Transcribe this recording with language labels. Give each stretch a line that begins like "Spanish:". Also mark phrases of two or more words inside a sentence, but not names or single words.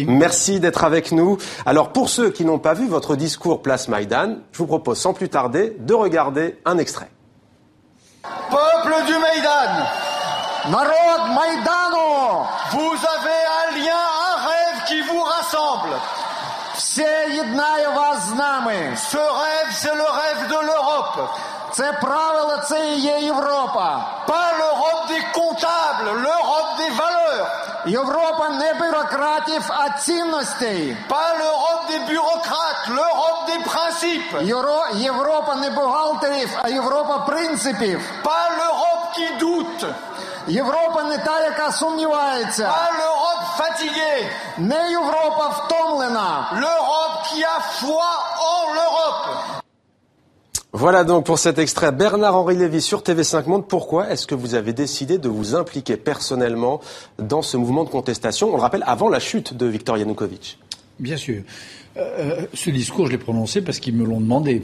French: Merci d'être avec nous. Alors pour ceux qui n'ont pas vu votre discours place Maïdan, je vous propose sans plus tarder de regarder un extrait. Peuple du Maïdan,
Ukrainian: Народ Майдану!
French: vous avez un lien, un rêve qui vous rassemble.
Ukrainian: Все єднає вас з нами.
French: Ce rêve, c'est le rêve de l'Europe.
Ukrainian: Це правило, це і є Європа.
French: Pas l'Europe des comptables, l'Europe des valeurs.
Ukrainian: Європа не бюрократів, а цінностей.
French: Pas l'Europe des bureaucrates, l'Europe des principes.
Ukrainian: Європа не бухгалтерів, а Європа принципів.
French: Pas l'Europe qui doute.
Ukrainian: Європа не та, яка сумнівається.
French: Pas l'Europe fatiguée.
Ukrainian: Не Європа втомлена.
French: L'Europe qui a foi en l'Europe. Voilà donc pour cet extrait Bernard-Henri Lévy sur TV5 Monde. Pourquoi est-ce que vous avez décidé de vous impliquer personnellement dans ce mouvement de contestation? On le rappelle, avant la chute de Viktor Yanukovych. Bien sûr. Ce discours, je l'ai prononcé parce qu'ils me l'ont demandé.